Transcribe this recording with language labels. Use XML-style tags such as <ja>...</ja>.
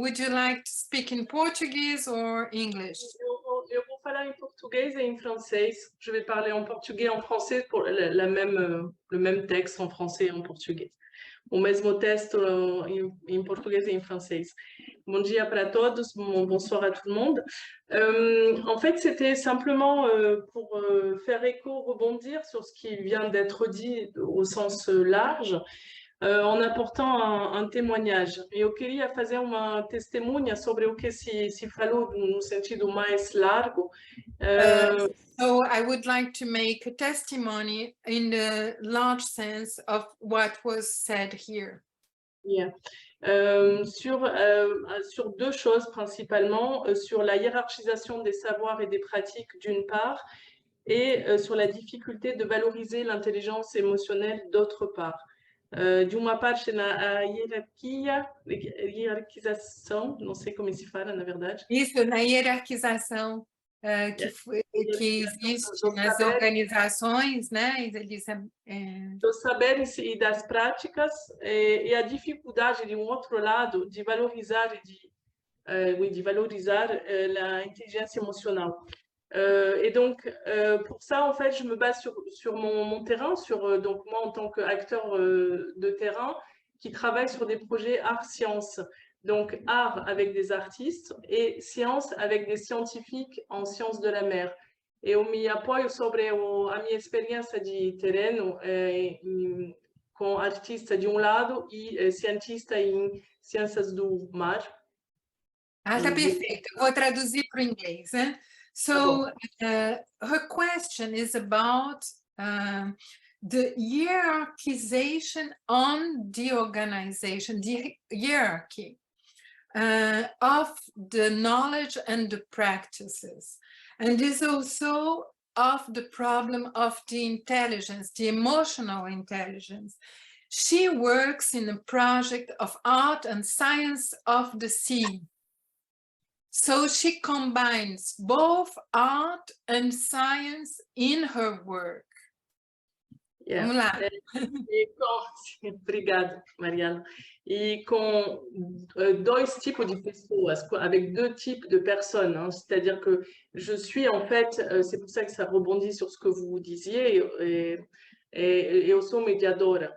<en>Would you like to speak in Portuguese or English?</en> <pt>Eu vou falar em português</pt> <fr>et en français. Je vais parler en portugais et en français pour le même texte en français et en português.</fr> <pt>O mesmo texto em português e em francês. Bom dia para todos,</pt> <fr>bonsoir à tout le monde. En fait, c'était simplement pour faire écho, rebondir sur ce qui vient d'être dit au sens large, en apportant um témoignage.</fr> <pt>Eu queria fazer uma testemunha sobre o que se falou no sentido mais largo.</pt> <en>So I would like to make a testimony in the large sense of what was said here. Yeah.</en> <fr>Sur deux choses principalement, sur la hiérarchisation des savoirs et des pratiques d'une part, et sur la difficulté de valoriser l'intelligence émotionnelle d'autre part.</fr> <pt>De uma parte na hierarquização, não sei como se fala na verdade. Isso, na hierarquização que existe nas organizações, né? Dos saberes e das práticas, e a dificuldade, de outro lado, de valorizar a inteligência emocional.</pt> <fr>Et donc, pour ça, en fait, je me base sur mon terrain, donc moi en tant qu'acteur de terrain qui travaille sur des projets art-sciences. Donc, art avec des artistes et science avec des scientifiques en sciences de la mer.</fr> <pt>Eu me apoio sobre a minha experiência de terreno com artista de lado e cientista em ciências do mar. Ah, tá perfeito. Eu vou traduzir para o inglês, né?</pt> <en>So her question is about the hierarchization on the organization, the hierarchy of the knowledge and the practices. And is also of the problem of the intelligence, the emotional intelligence. She works in a project of art and science of the sea. So she combines both art and science in her work. Yeah.</en> <pt>Vamos lá. Obrigada, Mariana. E com dois tipos de pessoas,</pt> <fr>avec deux types de personnes. Hein. C'est-à-dire que je suis en fait, c'est pour ça que ça rebondit sur ce que vous disiez, et</fr> <pt>eu sou mediadora.</pt>